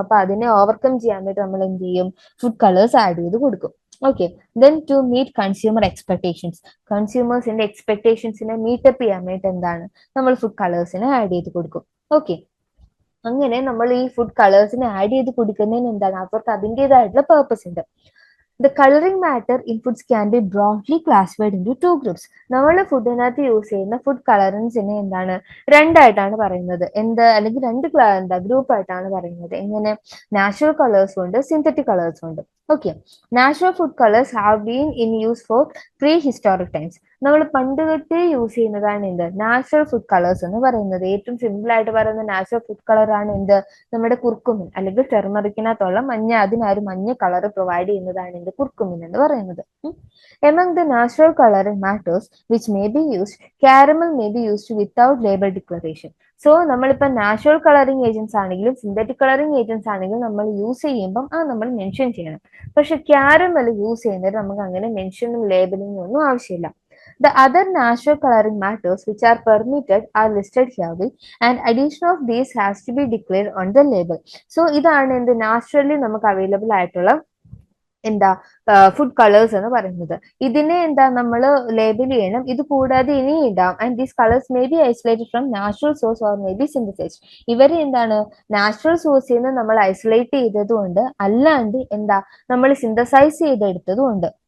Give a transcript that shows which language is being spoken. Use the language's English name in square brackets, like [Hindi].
[Malayalam] അപ്പൊ അതിനെ ഓവർകം ചെയ്യാൻ വേണ്ടി നമ്മൾ എന്ത് ചെയ്യും? ഫുഡ് കളേഴ്സ് ആഡ് ചെയ്ത് കൊടുക്കും. Okay, [English] Then to meet consumer expectations. [Malayalam] കൺസ്യൂമേഴ്സിന്റെ എക്സ്പെക്ടേഷൻസിനെ meetup ചെയ്യാൻ വേണ്ടി എന്താണ്? നമ്മൾ ഫുഡ് കളേഴ്സിനെ ആഡ് ചെയ്ത് കൊടുക്കും. ഓക്കെ, അങ്ങനെ നമ്മൾ ഈ ഫുഡ് കളേഴ്സിനെ ആഡ് ചെയ്ത് കൊടുക്കുന്നതിന് എന്താണ്? അവർക്ക് അതിൻ്റെതായിട്ടുള്ള പേർപ്പസ് ഉണ്ട്. [English] The coloring matter in foods can be broadly classified into two groups. [Malayalam] നമ്മൾ ഫുഡിനകത്ത് യൂസ് ചെയ്യുന്ന ഫുഡ് കളറിൻസിനെ എന്താണ്? രണ്ടായിട്ടാണ് പറയുന്നത്. അല്ലെങ്കിൽ രണ്ട് ഗ്രൂപ്പ് ആയിട്ടാണ് പറയുന്നത്. എങ്ങനെ? നാച്ചുറൽ കളേഴ്സും ഉണ്ട്, സിന്തറ്റിക് കളേഴ്സും ഉണ്ട്. [English] Okay, natural food colours have been in use for prehistoric times. [Malayalam] നമ്മൾ പണ്ട് തൊട്ടേ യൂസ് ചെയ്യുന്നതാണ് എന്ത്? നാച്ചുറൽ ഫുഡ് കളേഴ്സ് എന്ന് പറയുന്നത്. ഏറ്റവും സിമ്പിൾ ആയിട്ട് പറയുന്ന നാച്ചുറൽ ഫുഡ് കളർ ആണ് എന്ത്? നമ്മുടെ കുർക്കുമിൻ അല്ലെങ്കിൽ ടെർമറിക്കിനകത്തുള്ള മഞ്ഞ, അതിനൊരു മഞ്ഞ കളർ പ്രൊവൈഡ് ചെയ്യുന്നതാണ് എന്ത്? കുർക്കുമിൻ എന്ന് പറയുന്നത്. [English] Among the natural coloring matters which may be used, caramel may be used without label declaration. [Malayalam] So നമ്മളിപ്പോൾ നാച്ചുറൽ കളറിങ് ഏജൻസ് ആണെങ്കിലും സിന്തറ്റിക് കളറിങ് ഏജൻസ് ആണെങ്കിലും നമ്മൾ യൂസ് ചെയ്യുമ്പം നമ്മൾ മെൻഷൻ ചെയ്യണം. പക്ഷെ ക്യാരമൽ യൂസ് ചെയ്യുന്നത് നമുക്ക് അങ്ങനെ മെൻഷനും ലേബലിംഗും ഒന്നും ആവശ്യമില്ല. [English] The other natural coloring matters which are permitted are listed herewith, and addition of these has to be declared on the label. [Malayalam] So ഇതാണ് എന്ത് നാച്ചുറലി നമുക്ക് അവൈലബിൾ ആയിട്ടുള്ള എന്താ ഫുഡ് കളേഴ്സ് എന്ന് പറയുന്നത്. ഇതിനെ എന്താ നമ്മൾ ലേബൽ ചെയ്യണം. ഇത് കൂടാതെ ഇനി ഇടാം. [English] And these colours may be isolated from natural source or may be synthesised. [Malayalam] ഇവർ എന്താണ് നാച്ചുറൽ സോഴ്സിൽ നിന്ന് നമ്മൾ ഐസൊലേറ്റ് ചെയ്തതുകൊണ്ട് അല്ലാണ്ട് എന്താ നമ്മൾ സിന്തസൈസ് ചെയ്തെടുത്തതും ഉണ്ട്.